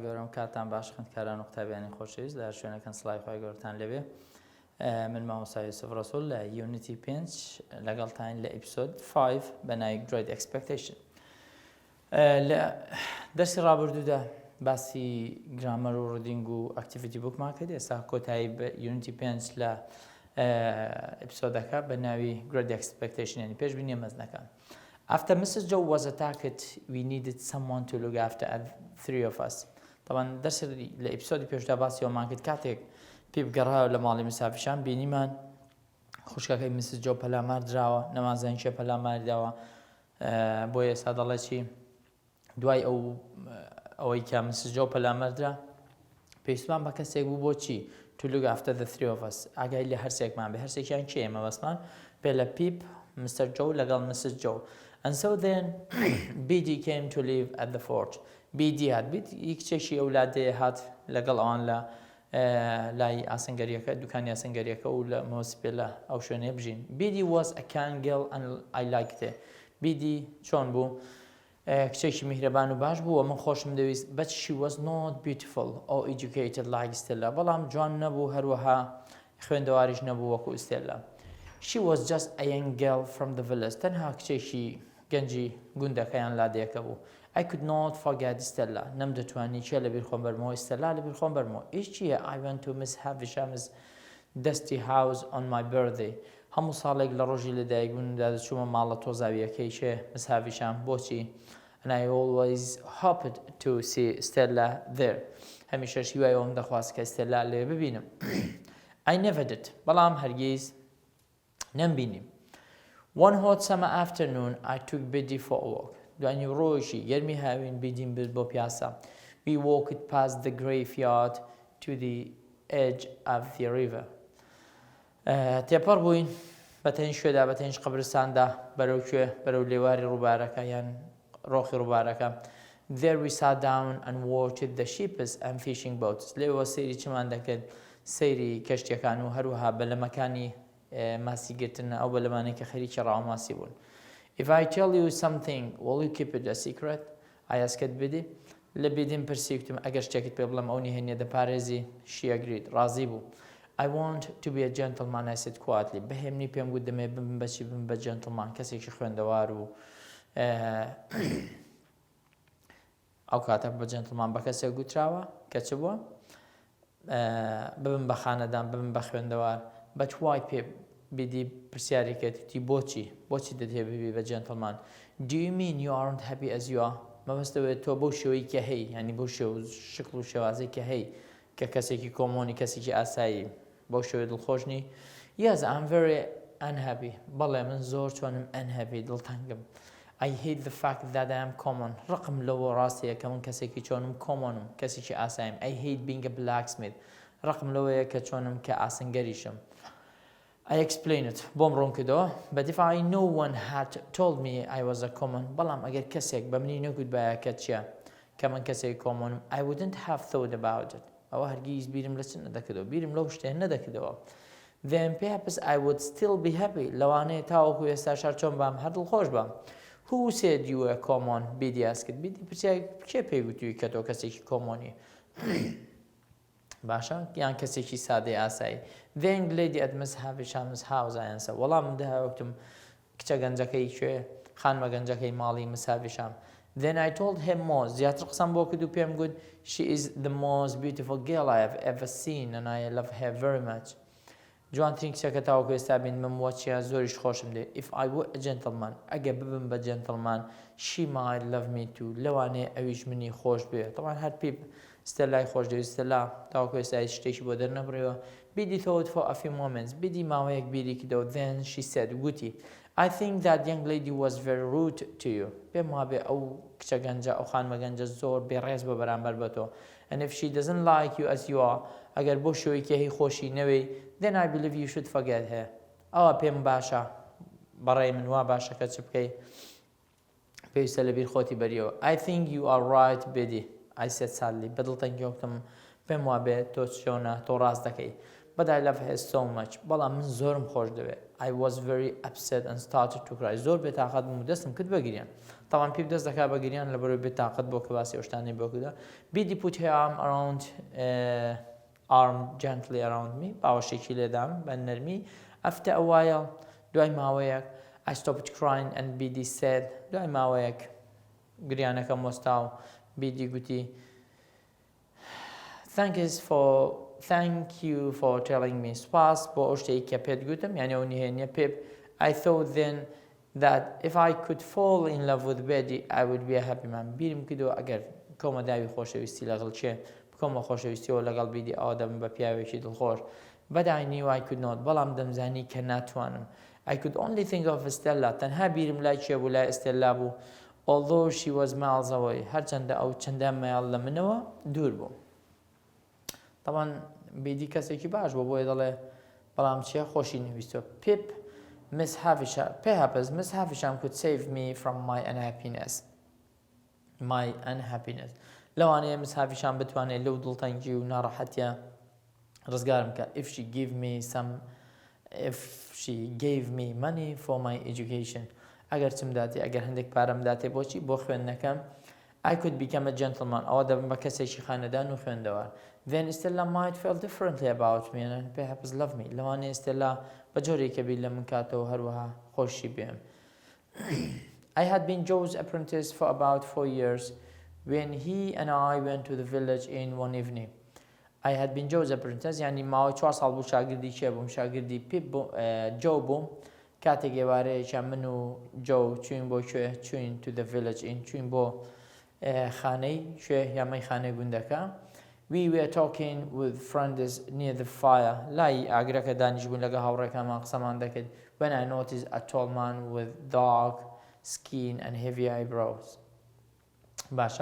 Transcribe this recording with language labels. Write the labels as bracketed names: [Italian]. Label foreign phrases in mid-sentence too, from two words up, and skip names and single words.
[Central Kurdish] کاتان باش خوێندکاران و قوتابیانی خۆشەویست لە شوێنەکەن سڵای خۆی گەورەتان لەبێ من مامۆستا یوسف ڕەسوول لە یونیتی 5 لەگەڵتان لە ئەپیسۆد 5 بە ناوی Great Expectation. لە دەرسی ڕابردوودا باسی گرامەر و ڕیدینگ و ئەکتیڤیتی بووکمان کرد. ئێستا کۆتایی بە یونیتی 5 لە ئەپیسۆدەکە بە ناوی Great Expectation یعنی پێشبینیە مەزنەکان. [English] After Mrs. Joe was attacked, we needed someone to look after three of us. [Arabic] طبعا درس الابيسود [Central Kurdish] پێشدا باسی ئەومان کرد کاتێک پێ بگەڕاوە لە ماڵی مسافرشان بینیمان خوشکەکەی مسز جۆ پەلامار دراوە نەمازەنیشە پەلاماری داوە بۆ ئێستا دەڵێ چی دوای ئەوەی کە مسز جۆ پەلامار درا پێویستمان بە کەسێک بوو بۆ چی [English] to look after the three of us [Central Kurdish] ئاگای لە هەرسێکمان بێ هەرسێکیان کێ ئێمە بەسمان پێ لە پیپ Mr. Joe لەگەڵ مسز جۆ. [English] And so then BD came to live at the fort. [Central Kurdish] BD هات کچێکی ئەولادێ هات لەگەڵ ئەوان لە لای ئاسنگەریەکە دوکانی ئاسنگەریەکە و لە مۆسیپێلە ئەو شوێنێ بژین. [English] BD was a kind girl and I liked it. [Central Kurdish] BD چۆن بوو؟ کچێکی میهرەبان و باش بوو و من خۆشم دەویست. [English] But she was not beautiful or educated like Stella. [Central Kurdish] بەڵام جوان نەبوو هەروەها خوێندەواریش نەبوو وەکو Stella. [English] She was just a young girl from the village. [Central Kurdish] تەنها کچێکی گەنجی گوندەکەیان لادێکە بوو. [English] I could not forget Stella. [Central Kurdish] نەمدەتوانی چێ لەبیر خۆم بەرمەوە Stella لەبیر خۆم بەرمەوە. ئیش چییە؟ [English] I went to Miss Havisham's dusty house on my birthday. [Central Kurdish] هەموو ساڵێک لە ڕۆژی لەدایکبوونمدا دەچوومە ماڵە تۆزاویەکەی چێ Miss Havisham بۆچی؟ [English] And I always hoped to see Stella there. [Central Kurdish] هەمیشەش هیوای ئەوم دەخواست کە Stella لێ ببینم. [English] I never did. [Central Kurdish] بەڵام هەرگیز نەمبینیم. [English] One hot summer afternoon, I took Biddy for a walk. [Central Kurdish] دوانی ڕۆژی گەرمی هاوین بیدیم برد بۆ پیاسە. [English] We walked past the graveyard to the edge of the river. [Central Kurdish] تێپەڕ بووین بەتەنی شوێدا بەتەنیش قەبرستاندا بەرەو کوێ بەرەو لێواری ڕووبارەکە یان ڕۆخی ڕووبارەکە. [English] There we sat down and watched the ships and fishing boats. [Central Kurdish] لێوە سەیری چمان دەکرد سەیری کەشتیەکان و هەروەها بەلەمەکانی ماسیگرتن ئەو بەلەمانەی کە خەریکی ڕاوماسی بوون. [English] If I tell you something, will you keep it a secret? [Central Kurdish] ئایاسکەت بدی؟ لە بیدیم پرسیوتم ئەگەر شتێکت پێ بڵێم ئەو نهێنیە دەپارێزی. [English] She agreed. [Central Kurdish] ڕازی بوو. [English] I want to be a gentleman, I said quietly. [Central Kurdish] بەهێمنی پێم گوت دەمێ بم بەچی بم بە gentleman کەسێکی خوێندەوار و ئەو کاتە بە gentleman بە کەسێک گوتراوە کە چ بووە؟ ببم بە خانەدان ببم بە خوێندەوار. [English] But why [Central Kurdish] پێ بیدی پرسیاری کردی بۆچی دەتێ ببی بە gentleman? [English] Do you mean you aren't happy as you are? [Central Kurdish] مەبەستەوەی تۆ بەو شێوەی کە هەی ینی بەو شکل و شێوازەی کە هەی کە کەسێکی کۆمۆنی کەسێکی ئاسایی بەو شێوەی دڵخۆشنی. [English] Yes, I'm very unhappy. [Central Kurdish] بەڵێ من زۆر چۆنم unhappy دڵتەنگم. [English] I hate the fact that I am common. [Central Kurdish] ڕقم لەوە ڕاستەیە کە من کەسێکی چۆنم کۆمۆنم کەسێکی ئاساییم. [English] I hate being a blacksmith. [Central Kurdish] ڕقم لەوەیە کە چۆنم کە ئاسنگەریشم. [English] I explained it. [Central Kurdish] بۆم ڕوون کردەوە. [English] But if no one had told me I was a common [Central Kurdish] بەڵام ئەگەر کەسێک بە منی نەگوت بایە کە چییە کە من کەسێک کۆمۆنم [English] I wouldn't have thought about it. [Central Kurdish] ئەوە هەرگیز بیرم لە چ نەدەکردەوە بیرم لەو شتێن نەدەکردەوە. [English] Then perhaps I would still be happy. [Central Kurdish] لەوانەیە تاوەکو ئێستا شار چۆن بام هەر دڵخۆش بام. [English] Who said you were common? [Central Kurdish] بیدی ئاسکرد. بیدی پرسیاری کێ پێی گوتووی کە تۆ کەسێکی کۆمۆنی؟ باشە یان کەسێکی سادەی ئاسایی. [English] The young lady at Miss Havisham's house I answered. [Central Kurdish] وەڵام داوەکتم کچە گەنجەکەی کوێ خانمە گەنجەکەی ماڵی Miss Havisham. [English] Then I told him more. [Central Kurdish] زیاتر قسەم بۆ کرد و پێم گوت [English] she is the most beautiful girl I have ever seen and I love her very much. [Central Kurdish] جوانترین کچەکە تاوەکو ئێستا بینمم وەچیە زۆریش خۆشم دێ. [English] If I were a gentleman [Central Kurdish] ئەگە ببم بە [English] gentleman she might love me too. [Central Kurdish] لەوانەیە ئەویش منی خۆش بێ. طبعا هەر پیپ Stella خۆش دەویست Stella تاوەکو ئێستا شتێکی بۆ دەرنەبڕێەوە. [English] Biddy thought for a few moments. [Central Kurdish] Biddy ماوەیەک بیری کردەوە. [English] Then she said گوتی I think that young lady was very rude to you. [Central Kurdish] پێم وابێ ئەو کچە گەنجە ئەو خانمە گەنجە زۆر بێڕێز بە بەرامبەر بە تۆ. [English] And if she doesn't like you as you are [Central Kurdish] ئەگەر بۆ شێوەی کە هی خۆشی نەوەی [English] then I believe you should forget her. [Central Kurdish] ئەوە پێم باشە بەڕێی من وا باشە کە چ بکەی پێویستە لەبیر خۆتی بەریەوە. [English] I think you are right Biddy. I said sadly. [Central Kurdish] بەدڵتەنگی وەکتم پێم وابێ تۆ چۆنە تۆ ڕاست دەکەی. [English] But I love her so much. [Central Kurdish] بەڵام من زۆرم خۆش دەوێت. [English] I was very upset and started to cry. [Central Kurdish] زۆر بێتاقەت بووم و دەستم کرد بەگریان. طبعا پیپ دەست دەکات بە گریان لە بەرەوەی بێتاقەت بۆ کە باسی ئەو شتانەی بۆ کردە. [English] Bidi put her arm gently around me. [Central Kurdish] باوەشێکی لێدام بە نەرمی. [English] After a while, [Central Kurdish] دوای ماوەیەک, [English] I stopped crying and Bidi said, [Central Kurdish] دوای ماوەیەک گریانەکەم وەستا و Bidi گوتی [English] Thank you for telling me. [Central Kurdish] سپاس بۆ ئەو شتێکی کە پێت گوتم، یعنی ئەو نهێنیە پێپ. [English] I thought then that if I could fall in love with Bidi, I would be a happy man. [Central Kurdish] بیرم کردەوە ئەگەر کۆمە داوی خۆشەویستی لەگەڵ چێ بکۆمە خۆشەویستیەوە لەگەڵ بیدی ئەوە دەبم بە پیاوێکی دڵخۆش. [English] But I knew I could not. [Central Kurdish] بەڵام دەمزانی کە ناتوانم. [English] I could only think of Stella. [Central Kurdish] تەنها بیرم لای چێ بوو، لای ئێستێلا بوو. [English] Although she was miles away. [Central Kurdish] هەرچەندە ئەو چەندە مایل لە منەوە دوور بوو. طبعا بیدی کەسێکی باش بوو بۆیە دەڵێ بەڵام چیە خۆشی نویستوە. [English] Pip, Miss Havisham, perhaps Miss Havisham could save me from my unhappiness. [Central Kurdish] لەوانەیە Miss Havisham بتوانێت لەو دڵتەنگی و ناڕەحەتیە ڕزگارم کە [English] if she gave me money for my education. [Central Kurdish] ئەگەر چم داتی، ئەگەر هەندێک پارەم داتێ بۆچی بۆ خوێندنەکەم. [English] I could become a gentleman. [Central Kurdish] ئەوە دەبم بە کەسێکی خانەدان و خوێندەوە. [English] Then Stella might feel differently about me and perhaps love me. [Central Kurdish] لەوانەیە Stella بە جۆرێکە بیر لە من کاتەوە هەروەها خۆشی بێم. [English] I had been Joe's apprentice for about 4 years when he and I went to the village in one evening. I had been Joe's apprentice، [Central Kurdish] یعنی ماوەی 4 ساڵ بوو شاگردی چێ بووم، شاگردی پیپ جۆ بووم. کاتێک ێوارەیەکیان من و جۆ چوین بۆ کوێ، چوین [English] to the village in، [Central Kurdish] چوین بۆ خانەی کوێ یامەی خانەی گوندەکە. [English] We were talking with friends near the fire. [Central Kurdish] لای ئاگرەکە دانیش بوون لەگە هاوڕێکەمان قسەمان دەکرد. [English] When I noticed a tall man with dark skin and heavy eyebrows. [Central Kurdish] باشە.